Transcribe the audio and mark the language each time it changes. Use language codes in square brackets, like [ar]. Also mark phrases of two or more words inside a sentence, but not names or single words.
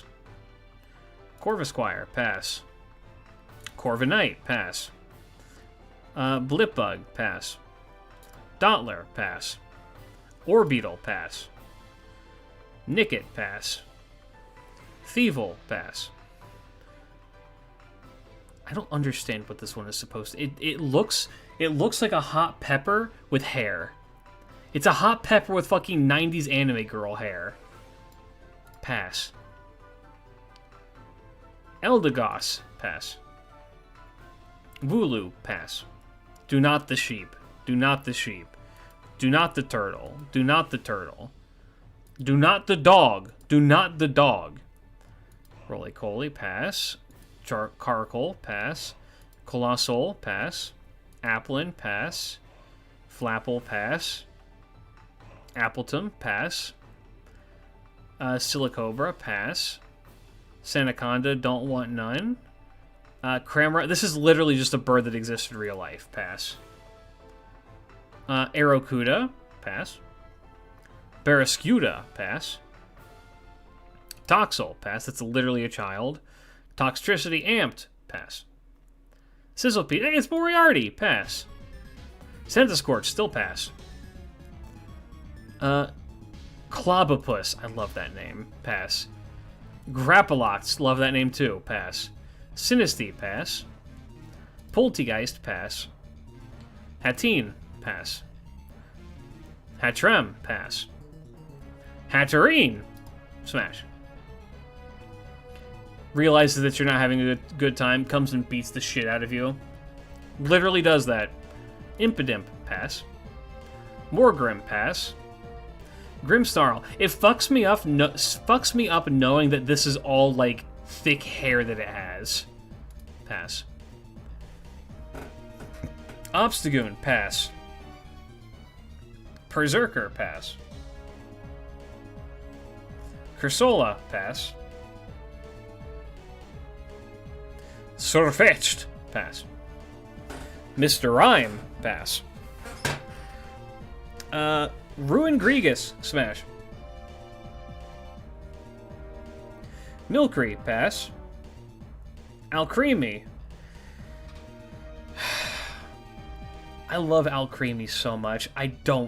[en] Corvisquire, pass. Corviknight, pass. Blipbug, pass. Dottler, pass. Orbeetle, pass. Nickit, pass. Thievul, pass. I don't understand what this one is supposed to... It looks like a hot pepper with hair. It's a hot pepper with fucking 90s anime girl hair. Pass. Eldegoss, pass. Wooloo, pass. Do not the sheep. Do not the sheep. Do not the turtle. Do not the turtle. Do not the dog. Do not the dog. Roly-Coly, pass. Carkle, pass. Colossal, pass. Applin, pass. Flapple, pass. Appleton, pass. Silicobra, pass. Sanaconda, don't want none. Cramorant, this is literally just a bird that exists in real life, pass. Aerocuda, pass. Barrascuda, pass. Toxel, pass, that's literally a child. Toxtricity Amped, pass. Sizzlepede, hey, it's Moriarty, pass. Centiskorch, still pass. Clobopus, I love that name, pass. Grappalox, love that name too, pass. Sinistea, pass. Poltegeist, pass. Hatteen, pass. Hatrem, pass. Hatterene, smash. Realizes that you're not having a good time, comes and beats the shit out of you. Literally does that. Impidimp, pass. Morgrim, pass. Grimmsnarl. It fucks me up knowing that this is all, like, thick hair that it has. Pass. Obstagoon, pass. Berserker, pass. Cursola, pass. Surfetched, pass. Mr. Rhyme, pass. Ruin Gregus, smash. Milcery, pass. Alcremie. I love Alcremie so much. I don't.